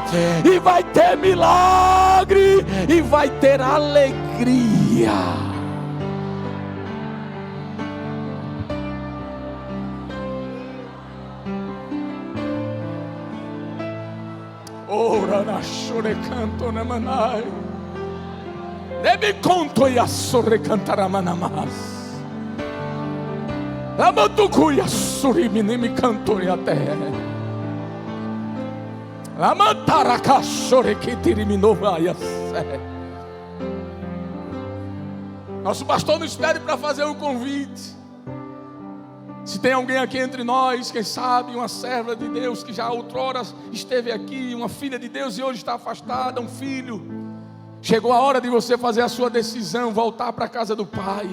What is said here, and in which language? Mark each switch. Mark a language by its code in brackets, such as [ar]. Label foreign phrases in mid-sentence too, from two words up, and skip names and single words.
[pt] E vai ter milagre, e vai ter alegria. Ora na chore canto na manai. Deve conto e assore cantara manamas. La mantucuia suri minimi cantori a terra. La mantara cachore que terminou vai a sé. Nosso pastor nos pede para fazer um convite. Se tem alguém aqui entre nós, quem sabe uma serva de Deus que já outrora esteve aqui, uma filha de Deus e hoje está afastada, um filho, chegou a hora de você fazer a sua decisão, voltar para a casa do Pai.